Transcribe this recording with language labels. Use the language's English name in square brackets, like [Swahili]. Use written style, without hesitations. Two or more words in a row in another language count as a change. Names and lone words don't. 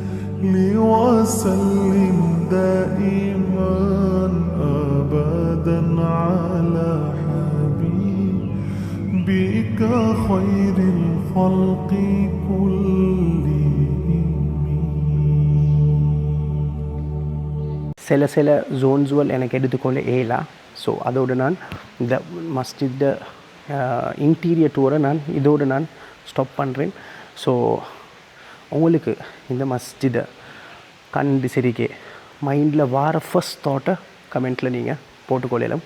[Arabic] وسلم دائما أبدا على حبيبك خير الخلق كلهم. [Tamil] சில ஜோன்ஸுவல் எனக்கு எடுத்துக்கொள்ள ஏலா. ஸோ அதோடு நான் இந்த மஸ்ஜித் [English] interior tour [Tamil] இதோடு நான் ஸ்டாப் பண்ணுறேன். ஸோ உங்களுக்கு இந்த மஸ்ஜிதை கண்டு சரிக்கே மைண்டில் வார [English] first thought [Tamil] கமெண்ட்டில் நீங்கள் போட்டுக்கொள்ளலாம்.